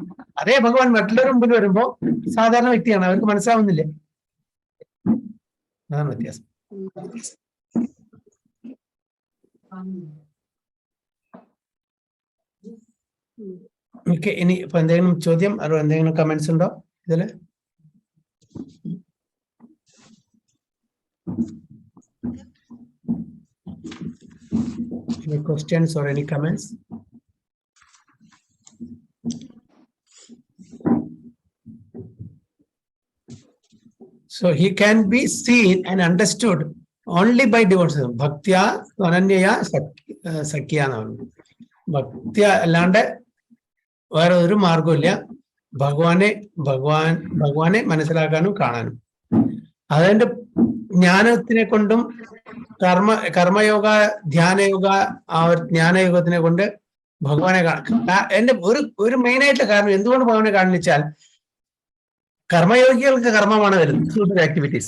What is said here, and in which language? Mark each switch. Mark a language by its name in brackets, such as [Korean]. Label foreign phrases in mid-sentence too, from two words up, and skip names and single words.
[Malayalam] അതേ ഭഗവാൻ മറ്റുള്ളവരുടെ മുമ്പിൽ വരുമ്പോ സാധാരണ വ്യക്തിയാണ്, അവർക്ക് മനസ്സിലാവുന്നില്ല. അതാണ് വ്യത്യാസം. ഓക്കെ, ഇനി ഇപ്പൊ എന്തെങ്കിലും ചോദ്യം അതോ എന്തെങ്കിലും കമന്റ്സ് ഉണ്ടോ ഇതില്? [English] Any questions or any comments? So he can be seen and understood only by devotion. [Sanskrit] Bhaktya ananyaya sakya എന്നാണ്. [Malayalam] ഭക്തി അല്ലാണ്ട് വേറെ ഒരു മാർഗമില്ല ഭഗവാനെ മനസ്സിലാക്കാനും കാണാനും. അതിന്റെ ജ്ഞാനത്തിനെ കൊണ്ടും കർമ്മയോഗ, ധ്യാനയോഗ, ആ ഒരു ജ്ഞാനയോഗത്തിനെ കൊണ്ട് ഭഗവാനെ എന്റെ ഒരു മെയിൻ ആയിട്ടുള്ള കാരണം എന്തുകൊണ്ട് ഭഗവാനെ കാണിച്ചാൽ കർമ്മയോഗികൾക്ക് കർമ്മമാണ് വരുന്നത്, ആക്ടിവിറ്റീസ്.